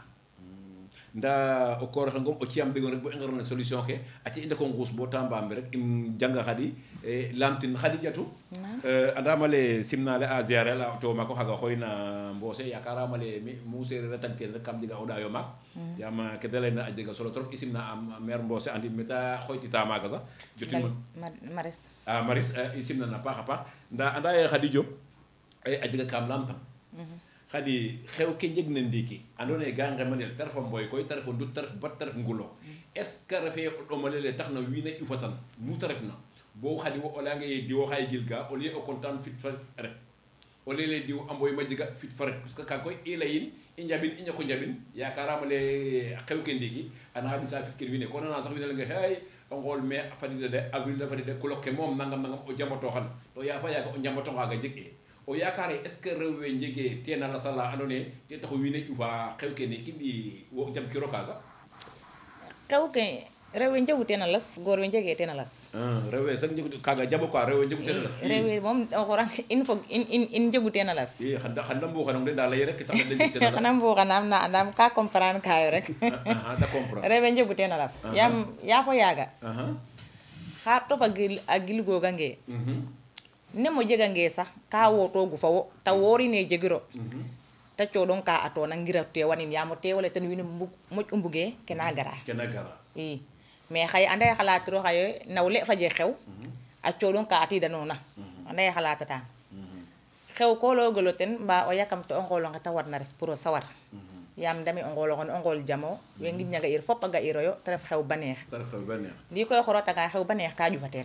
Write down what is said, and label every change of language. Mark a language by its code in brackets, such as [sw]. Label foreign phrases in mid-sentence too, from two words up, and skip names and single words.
[srr] nda o kooroxe ngom o ciyam ɓegon rek bo i ngarna solution ke aci i ndeko nguus bo tambambe rek im janga xadi lamtin xadi jatu andama le simnale a ziare la to mako xaga xoyna mbose yakarama le mu sereer a tag ten rek kam jega o ɗayo maak yaam ke da leyna a jega solo trop i simna a maire mbose andi meta xoytita maaga sax jotin Maris Maris i simna na paax a paax nda anda ye Khady Diop a jega kam lamtam Khady xew ke jeg na ndiiki andoona yee ga ngemanel ta ref a mboy koy ta ref o ndut ta ref bat ta ref ngulo [fr] est ce que [srr] refee o ɗomalele tax na wiin a ƴufatan mu ta refna bo Khady wo o layanga ye diwo xaye jilka [fr] au lieu [srr] o content fit fa ret o leye diw a mboy ma jega fit fa ret [fr] parce que [srr] kaaga koy i layin i njaɓin i ñako njaɓin yakarama le xew ke ndiiki anaxa ɓisa fit ken wiin we ko nana sax wiin we leyanga xey o ngool mai fadida de avril de fadida colloque ke moom nangam nangam o jamatoxan to ya fa yaaga o njambatongaga jeg e o yaakaar [fr] est ce que [srr] rew we njege ten a lasa la andoona yee te taxu wiin we ƴufa xew kene kimɓi wo jam kiro kaaga xew ke rew we njegu teen a las goor we njege teen a las rew we sax njegu kaaga jabo quoi rew we njegu teen a las rew we moom o xorang in fog in njegu teen a las i xan da mbuuxanong de ndaa lay rek tax na de njeg teen a las xana mbuuxanaam na andaam ka comprendre kayo rek da comprendre rew we njegu teen a las yaam yaa fo yaaga xaar tof a gilgoogange ne mo jegange sax ka wootoogu fa wo ta woorine jegiro ta cooɗong ka atoona ngira tewanin yaam o teewale ten wiin we moƴ u mbugee kena gara i mais xaye anda ye xalatiro xaye nawle fa je xew a cooɗong ka atidanoona anda ye xalatataan xew ko loogelo ten mba o yakamte o ngoolonge te warna ref pour o sawar yaam ndami o ngoolonge o ngool jamo we ngidña ga'ir fop a ga'iroyo te ref xew baneex ndi koy xorotanga xew baneex ka ƴufatel